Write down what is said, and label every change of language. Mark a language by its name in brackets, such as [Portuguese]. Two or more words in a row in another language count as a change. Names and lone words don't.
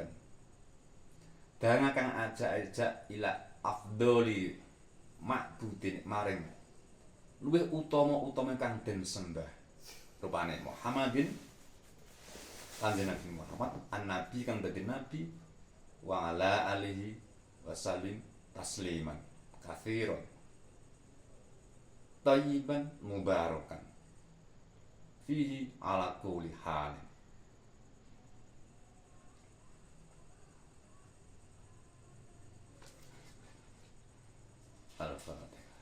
[Javanese] Danga kang ajak-ajak [Arabic] إلى أفضل معبودين [Javanese] maring luwih utama kang den sembah rupane Muhammadin kanjeng Nabi Muhammad an-nabi kang dadi nabi [Arabic] وعلى آله وسلم تسليما كثيرا طيبا مباركا فيه على كل حال. [Javanese] Al-Fatihah.